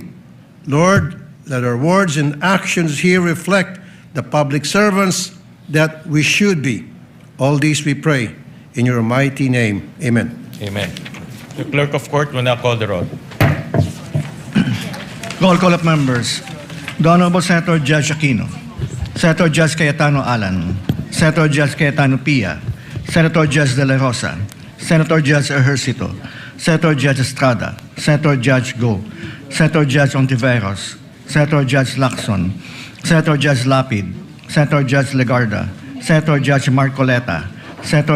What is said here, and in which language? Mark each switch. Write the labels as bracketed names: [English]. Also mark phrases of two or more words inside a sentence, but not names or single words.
[English] Lord, let our words and actions here reflect the public servants that we should be. All these we pray in your mighty name. Amen. Amen. The clerk of court will now call the roll. Roll call of members. The Honorable Senator Judge Aquino, Senator Judge Cayetano Alan, Senator Judge Cayetano Pia, Senator Judge De La Rosa, Senator Judge Ejercito, Senator Judge Estrada, Senator Judge Go, Senator Judge Ontiveros, Senator Judge Lacson, Senator Judge Lapid, Senator Judge Legarda, Senator Judge Marcoleta, Senator